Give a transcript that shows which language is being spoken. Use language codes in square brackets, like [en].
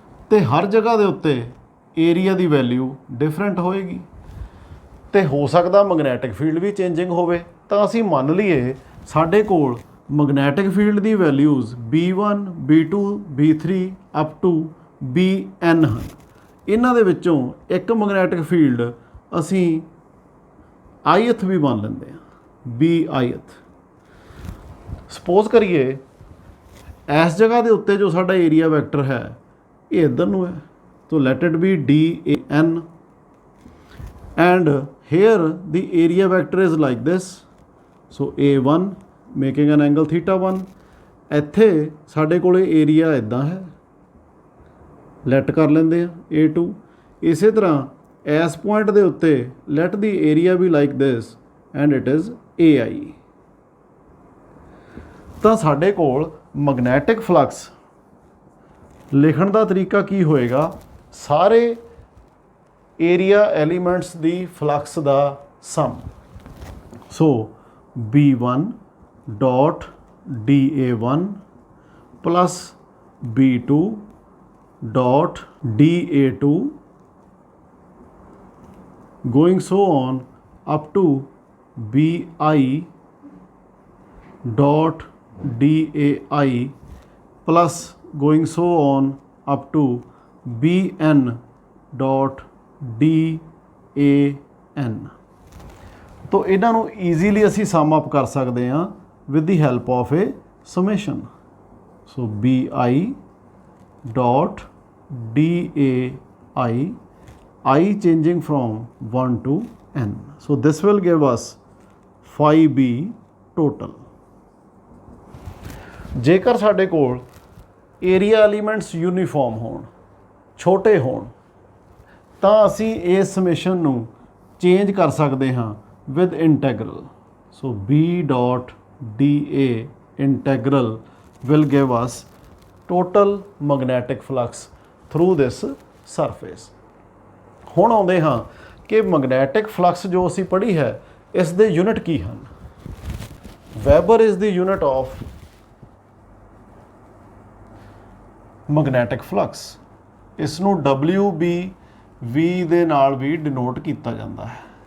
[pa] ਤੇ ਹਰ ਜਗ੍ਹਾ ਦੇ ਉੱਤੇ ਏਰੀਆ ਦੀ ਵੈਲਿਊ ਡਿਫਰੈਂਟ ਹੋਏਗੀ ਤੇ ਹੋ ਸਕਦਾ ਮੈਗਨੈਟਿਕ ਫੀਲਡ ਵੀ ਚੇਂਜਿੰਗ ਹੋਵੇ, ਤਾਂ ਅਸੀਂ ਮੰਨ ਲਈਏ ਸਾਡੇ ਕੋਲ magnetic field ਦੀ values B1 B2 B3 up to Bn ਹਨ। ਇਹਨਾਂ ਦੇ ਵਿੱਚੋਂ ਇੱਕ ਮੈਗਨੈਟਿਕ ਫੀਲਡ ਅਸੀਂ ith ਵੀ ਮੰਨ ਲੈਂਦੇ ਹਾਂ, Bith। ਸਪੋਜ਼ ਕਰੀਏ ਇਸ ਜਗ੍ਹਾ ਦੇ ਉੱਤੇ ਜੋ ਸਾਡਾ ਏਰੀਆ ਵੈਕਟਰ ਹੈ ਇਹ ਇੱਧਰ ਨੂੰ ਹੈ, [en] so let it be DAN, and here the area vector is like this, so A1 making an angle θ1। [pa] ਇੱਥੇ ਸਾਡੇ ਕੋਲੇ ਏਰੀਆ ਇੱਦਾਂ ਹੈ, ਲੈਟ ਕਰ ਲੈਂਦੇ ਆ A2। ਇਸੇ ਤਰ੍ਹਾਂ ਇਸ ਪੁਆਇੰਟ ਦੇ ਉੱਤੇ [en] let the area be like this and it is AI। [pa] ਤਾਂ ਸਾਡੇ ਕੋਲ ਮੈਗਨੈਟਿਕ ਫਲਕਸ ਲਿਖਣ ਦਾ ਤਰੀਕਾ ਕੀ ਹੋਏਗਾ, ਸਾਰੇ area elements ਦੀ flux ਦਾ sum. [en] So B1 dot DA1 plus B2 dot DA2 going so on up to BI dot DAI plus going so on up to Bn dot DAN। [pa] तो ਇਹਨਾਂ ਨੂੰ easily ਅਸੀਂ ਸਮ up ਕਰ ਸਕਦੇ ਹਾਂ [en] with the help of a summation। so BI dot DAI, I changing from 1 to n, so this will give us phi B total। [pa] ਜੇਕਰ ਸਾਡੇ ਕੋਲ ਏਰੀਆ ਐਲੀਮੈਂਟਸ ਯੂਨੀਫਾਰਮ ਹੋਣ, ਛੋਟੇ ਹੋਣ, ਤਾਂ ਅਸੀਂ ਇਸ ਸਮੇਸ਼ਨ ਨੂੰ ਚੇਂਜ ਕਰ ਸਕਦੇ ਹਾਂ with integral. [en] So B dot dA integral will give us total magnetic flux through this surface. [pa] ਹੁਣ ਆਉਂਦੇ ਹਾਂ ਕਿ ਮੈਗਨੈਟਿਕ ਫਲਕਸ ਜੋ ਅਸੀਂ ਪੜ੍ਹੀ ਹੈ ਇਸ ਦੇ ਯੂਨਿਟ ਕੀ ਹਨ। [en] Weber is the unit of magnetic flux. [pa] ਇਸ ਨੂੰ WB ਦੇ ਨਾਲ ਵੀ ਡਿਨੋਟ ਕੀਤਾ ਜਾਂਦਾ ਹੈ।